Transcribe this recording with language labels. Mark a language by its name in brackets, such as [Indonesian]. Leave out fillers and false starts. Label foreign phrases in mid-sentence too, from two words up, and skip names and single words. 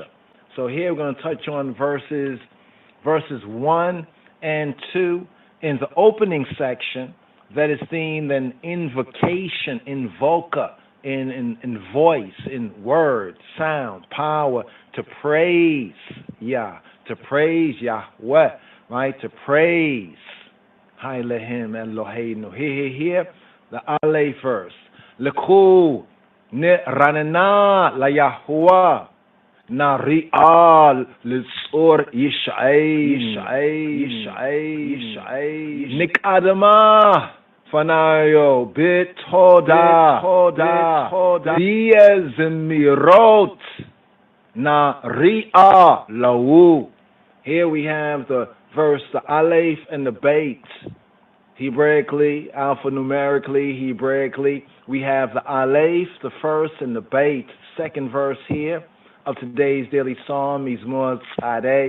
[English] So here we're going to touch on verses 1 and 2 in the opening section that is themed an invocation, invoker, in voice, in word, sound, power, to praise Yah, to praise Yahweh, right? To praise [Hebrew] האלהים אלהינו. [English] Here, the Aleph verse. [Hebrew] לכו נרננה ליהוה נריעה לצור ישענו נקדמה פניו בתודה בזמרות נריע לו. [English] Here we have the verse, the Aleph and the Beit. Hebraically, alphanumerically, we have the Aleph, the first, and the Beit, second verse here of today's daily psalm, Mizmor Tzadei.